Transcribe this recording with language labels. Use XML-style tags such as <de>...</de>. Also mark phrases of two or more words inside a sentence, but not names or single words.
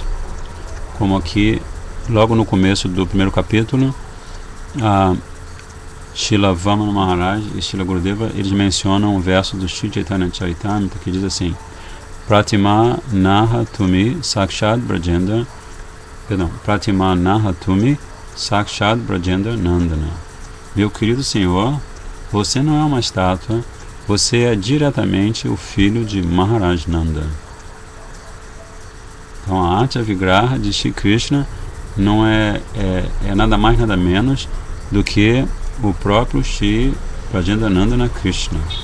<pt>Como aqui, logo no começo do primeiro capítulo, Srila Vamana Maharaj e Srila Gurudeva, eles mencionam um verso do Sri Chaitanya Charitamrita que diz assim:</pt> <bn>প্রতিমা নহ তুমি সাক্ষাৎ ব্রজেন্দ্র, প্রতিমা নহ তুমি সাক্ষাৎ ব্রজেন্দ্র নন্দন.</bn> <pt>Meu querido Senhor, você não é uma estátua, você é diretamente o filho de Maharaj Nanda. Então a Archa Vigraha de Shri Krishna não é nada mais nada menos do que o próprio Shri Brajendanandana Krishna.</pt>